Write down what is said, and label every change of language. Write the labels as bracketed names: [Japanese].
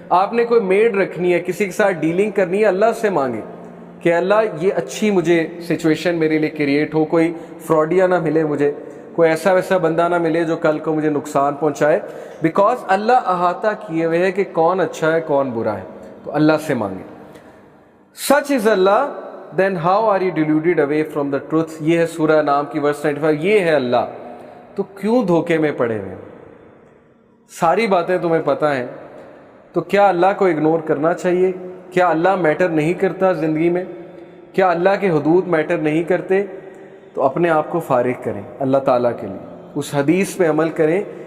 [Urdu] آپ نے کوئی میڈ رکھنی ہے, کسی کے ساتھ ڈیلنگ کرنی ہے, اللہ سے مانگے کہ اللہ یہ اچھی مجھے سچویشن میرے لیے کریٹ ہو, کوئی فراڈیا نہ ملے مجھے, کوئی ایسا ویسا بندہ نہ ملے جو کل کو مجھے نقصان پہنچائے. بیکاز اللہ احاطہ کیے ہوئے ہے کہ کون اچھا ہے کون برا ہے, تو اللہ سے مانگے. [English] Such is Allah, then how are you deluded away from the truth. [Urdu] یہ ہے سورہ انعام کی ورس 95. یہ ہے اللہ, تو کیوں دھوکے میں پڑے ہوئے. ساری باتیں تمہیں پتہ ہیں, تو کیا اللہ کو اگنور کرنا چاہیے؟ کیا اللہ میٹر نہیں کرتا زندگی میں؟ کیا اللہ کے حدود میٹر نہیں کرتے؟ تو اپنے آپ کو فارغ کریں اللہ تعالیٰ کے لیے, اس حدیث پہ عمل کریں.